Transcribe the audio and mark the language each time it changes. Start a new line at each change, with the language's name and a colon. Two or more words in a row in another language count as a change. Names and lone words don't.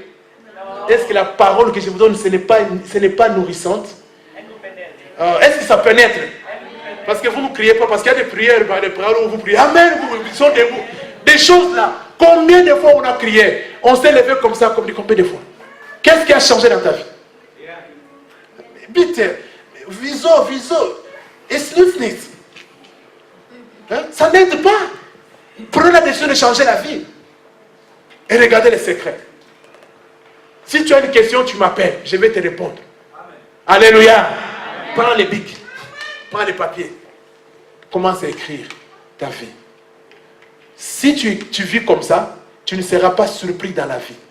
French: Est-ce que la parole que je vous donne, ce n'est pas nourrissante? Est-ce que ça pénètre? Parce que vous ne criez pas, parce qu'il y a des prières où vous priez. Amen, ils sont debout. Des choses là. Combien de fois on a crié? On s'est levé comme ça, combien de fois? Qu'est-ce qui a changé dans ta vie?
German: Bitte, wieso? Es nützt nichts.
French: Hein? Ça n'aide pas. Prenez la décision de changer la vie. Et regardez les secrets. Si tu as une question, tu m'appelles. Je vais te répondre. Amen. Alléluia. Prends les bics. Prends les papiers. Commence à écrire ta vie. Si tu vis comme ça, tu ne seras pas surpris dans la vie.